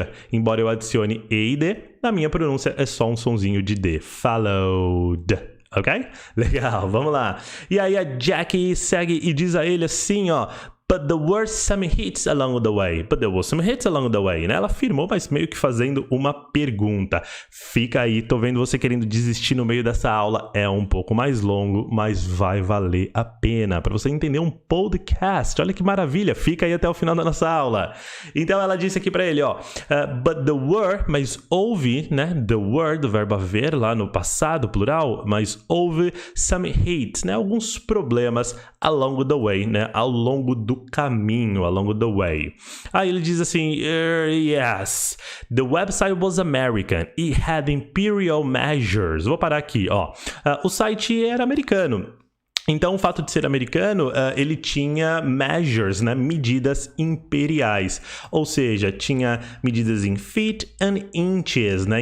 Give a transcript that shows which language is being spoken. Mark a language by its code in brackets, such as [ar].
[pt] Embora eu adicione E e D, na minha pronúncia é só um sonzinho de D. [en] Followed. [pt] Ok? Legal, vamos lá. E aí a Jackie segue e diz a ele assim, ó... [en] But there were some hits along the way. [pt] Né? Ela afirmou, mas meio que fazendo uma pergunta. Fica aí, tô vendo você querendo desistir no meio dessa aula. É um pouco mais longo, mas vai valer a pena. Para você entender um podcast. Olha que maravilha. Fica aí até o final da nossa aula. Então ela disse aqui para ele, ó. [en] But there were, [pt] mas houve, né? [en] The were, [pt] do verbo haver, lá no passado, plural. Mas houve [en] some hits, [pt] né? Alguns problemas [en] along the way, [pt] né? Ao longo do caminho, [en] along the way. [pt] Aí ele diz assim, [en] yes, the website was American. It had imperial measures. [pt] Vou parar aqui, ó. O site era americano. Então, o fato de ser americano, ele tinha measures, né? Medidas imperiais. Ou seja, tinha medidas em [en] feet and inches, [pt] né?